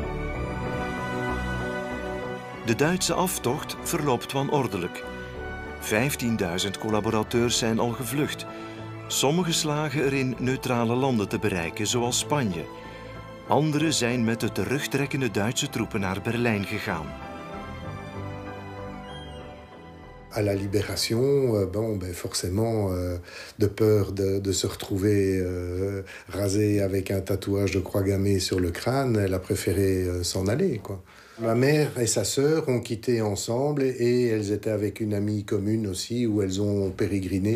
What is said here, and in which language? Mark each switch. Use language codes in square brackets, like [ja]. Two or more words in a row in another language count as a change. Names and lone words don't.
[nl] De Duitse aftocht verloopt wanordelijk. 15.000 collaborateurs zijn al gevlucht. Sommigen slagen erin neutrale landen te bereiken, zoals Spanje. Anderen zijn met de terugtrekkende Duitse troepen naar Berlijn gegaan. [fr] À la libération, forcément, de peur de se retrouver rasée avec un tatouage de croix gammée sur le crâne, elle a préféré s'en aller, quoi. Ma mère et sa sœur ont quitté ensemble et elles étaient avec une amie commune aussi où elles ont pérégriné.